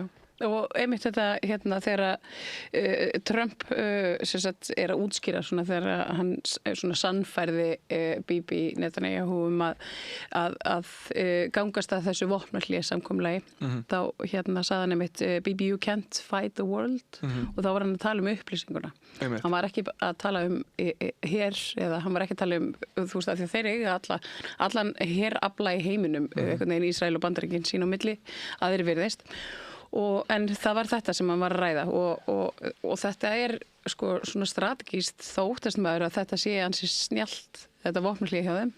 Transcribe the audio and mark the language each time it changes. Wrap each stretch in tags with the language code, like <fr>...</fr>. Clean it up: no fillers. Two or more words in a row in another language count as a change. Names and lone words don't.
<is>Og einmitt þetta þegar Trump er að útskýra svona þegar hann svona sannfærði Bibi Netanyahu að gangast að þessu vopnahlé samkomulagi þá sagði hann einmitt Bibi</is> <en>you can't fight the world</en> <is>og þá var hann að tala um upplýsinguna. Hann var ekki að tala um her eða hann var ekki að tala um þú veist að því að þeir eiga allan herafla í heiminum einhvern veginn Ísrael og Bandaríkin sín á milli að þeir virðist. En það var þetta sem hann var að ræða og þetta er sko svona strategískt þóttast maður að þetta sé ansi snjallt þetta vopnahlé hjá þeim.</is>